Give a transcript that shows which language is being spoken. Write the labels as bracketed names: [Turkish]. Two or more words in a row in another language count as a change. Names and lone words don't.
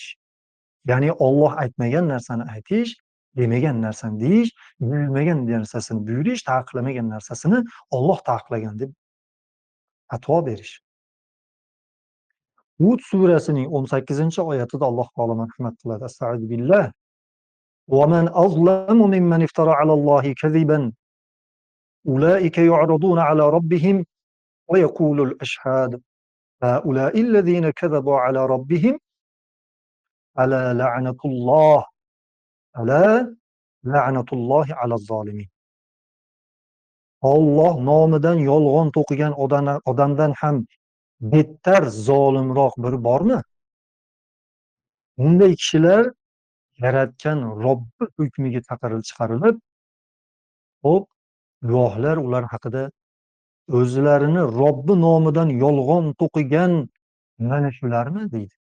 [Uzbek] Ya'ni Alloh aytmagan narsani aytish, demagan narsani deyish, buyurmagan narsasini buyurish, taqiqlamagan narsasini Alloh taqiqlagan deb fatvo berish. Hud surasining 18-oyatida Alloh taolo marhamat qiladi. Astagfirullah. [Arabic] ومن أظلم ممن افترى على الله كذبا أولئك يعرضون على ربهم ويقول الأشهاد هؤلاء الذين كذبوا على ربهم ألا لعنة الله ألا لعنة الله على الظالمين. [Uzbek] Alloh nomidan yolg'on to'qigan odamdan ham bettar zolimroq biri bormi? Bunday kishilar yaratgan Robbi hukmiga chiqarilib, xo'p, guvohlar ular haqida o'zlarini Robbi nomidan yolg'on to'qigan mana shularmi deydi.